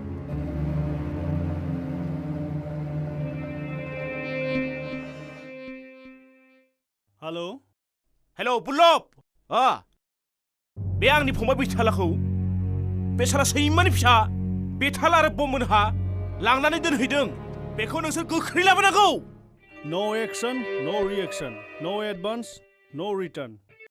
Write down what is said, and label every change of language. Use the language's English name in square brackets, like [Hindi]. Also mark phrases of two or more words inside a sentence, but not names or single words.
[Bodo] हेलो हेलो बुल्लब बे आंनि फंबाय बैथालाखौ बेसारा सैमानि फिसा बेथाल आरो बम मोनहा लांनानै दोनहैदों बेखौ नोंसोर गोख्रै लाबोनांगौ [English] No action, no reaction. No advance, no return.